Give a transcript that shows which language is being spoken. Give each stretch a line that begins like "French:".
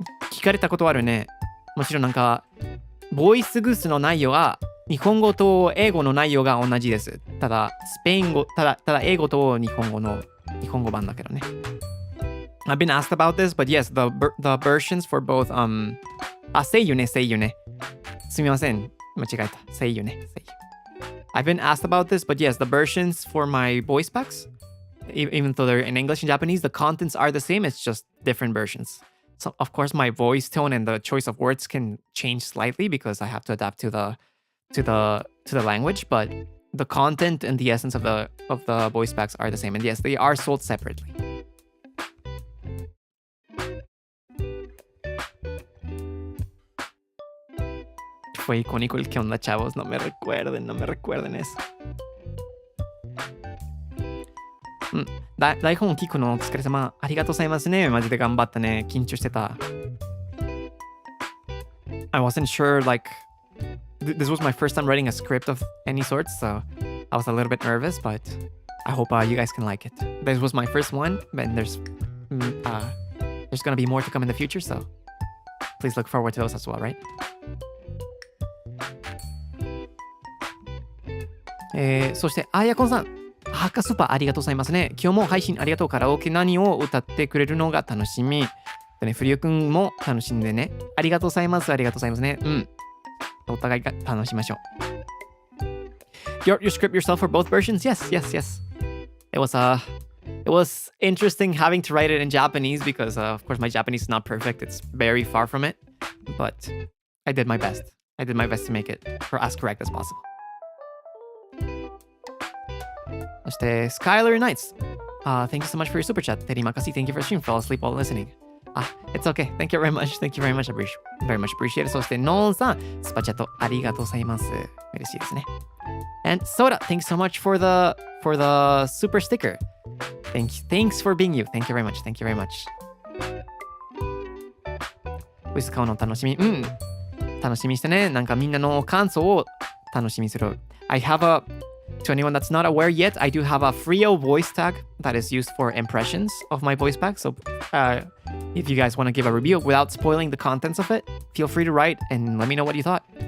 Japanese: 聞かれたことあるね。もちろんなんか、ボイスグースの内容は、日本語と英語の内容が同じです。ただ、英語と日本語版だけどね。
English: I've been asked about this, but yes, the versions for both,
Japanese: 声優ね。すみません。間違えた。声優ね。
English: I've been asked about this, but yes, the versions for my voice packs, even though they're in English and Japanese, the contents are the same. It's just different versions. So, of course, my voice tone and the choice of words can change slightly because I have to adapt to the language, but the content and the essence of the voice packs are the same. And yes, they are sold separately.
Spanish: Fue icónico el que onda, chavos. No me recuerden eso.
Japanese: 台本を聞くのお疲れ様。ありがとうございますね。マジで頑張ったね。緊張してた。
English: I wasn't sure, like, this was my first time writing a script of any sort, so I was a little bit nervous, but I hope you guys can like it. This was my first one, and there's gonna be more to come in the future, so please look forward to those as well, right?
Japanese: そして、あやこんさん。ハッカスーパーありがとうございますね。今日も配信ありがとう。カラオケ何を歌ってくれるのが楽しみ。フリオくんも楽しんでね。ありがとうございます。ありがとうございますね。お互いが楽しみましょう。
English: You script yourself for both versions? Yes. It was interesting having to write it in Japanese because, of course, my Japanese is not perfect. It's very far from it. But I did my best. To make it as correct as possible.
Japanese: そして、
English: Skylar Knights. Thank you so much for your super chat. Terimakashi, thank you for stream. Fall asleep while listening. It's okay. Thank you very much. Thank you very much. Very much appreciate it.
Japanese: そして、ノーンさん、スパチャットありがとうございます。嬉しいですね。
English: And Soda, thanks so much for the super sticker. Thanks for being you. Thank you very much. Thank you very much.
Japanese: ボイス買うの楽しみ。楽しみにしてね。なんかみんなの感想を楽しみにする。
English: I have to anyone that's not aware yet, I do have a Frio voice tag that is used for impressions of my voice pack. So if you guys want to give a review without spoiling the contents of it, feel free to write and let me know what you thought.